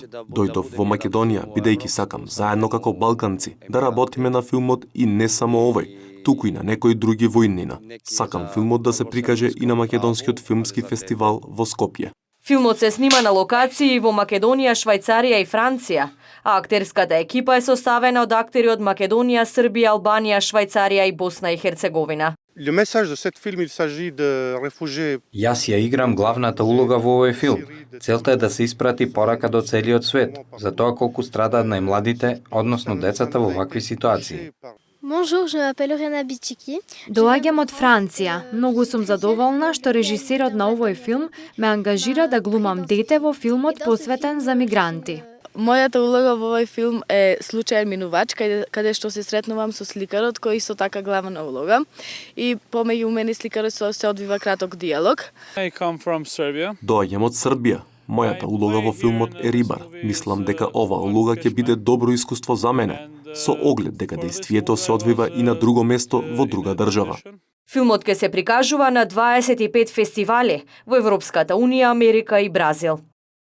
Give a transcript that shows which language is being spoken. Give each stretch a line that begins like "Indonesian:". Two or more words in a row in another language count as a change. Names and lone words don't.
Macedonian: Дојдов во Македонија, бидејќи сакам, заедно како балканци, да работиме на филмот и не само овој, туку и на некои други во иднина. Сакам филмот да се прикаже и на Македонскиот филмски фестивал во Скопје. Филмот се снима на локации во Македонија, Швајцарија и Франција, а актерската екипа е составена од актери од Македонија, Србија, Албанија, Швајцарија и Босна и Херцеговина.
French: Le message de cette film, il s'agit de réfugiés.
Macedonian: Јас ја играм главната улога во овој филм. Целта е да се испрати порака до целиот свет, за тоа колку страдаат најмладите, односно децата во вакви ситуации.
French: Bonjour, je m'appelle Rena Bitchiki.
Macedonian: Доаѓам од Франција. Многу сум задоволна што режисерот на овој филм ме ангажира да глумам дете во филмот посветен за мигранти. Мојата улога во овој филм е случаен минувач, каде што се сретнувам со сликарот кој исто така главна улога и помеѓу мене и сликарот се одвива краток диалог.
English: I come from Serbia.
Macedonian: Доаѓам од Србија. Мојата улога во филмот е рибар. Мислам дека оваа улога ќе биде добро искуство за мене, со оглед дека дејствието се одвива и на друго место во друга држава. Филмот ќе се прикажува на 25 фестивали во Европската Унија, Америка и Бразил.